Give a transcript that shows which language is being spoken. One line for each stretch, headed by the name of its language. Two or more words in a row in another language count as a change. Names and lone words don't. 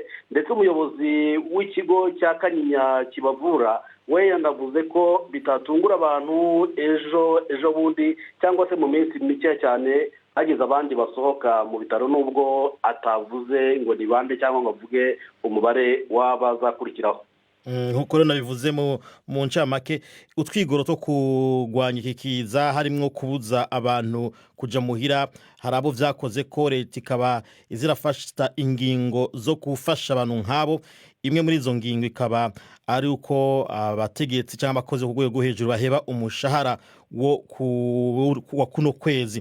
Kinyarwanda: Ndetse umuyobozi w'ikigo cya Kanyinya kibavura we yanavuze ko bitatungura abantu ejo bundi cyangwa se mu minsi mike cyane hagize abandi basohoka mu bitaro, nubwo atavuze ngo ni bande cyangwa ngo avuge umubare w'abazakurikiraho.
Rundi: nkuko rero nabivuze mu ncamake utwigoro two kurwanya iki kiza harimwo kubuza abantu kuja muhira, hari abo vyakoze ko leta ikaba izirafasha ingingo zo gufasha abantu nk'abo.
Kinyarwanda: Imwe muri izo ngingo ikaba ari uko abategetsi cyangwa abakozi ku rwego hejuru baheba umushahara wa kuno kwezi.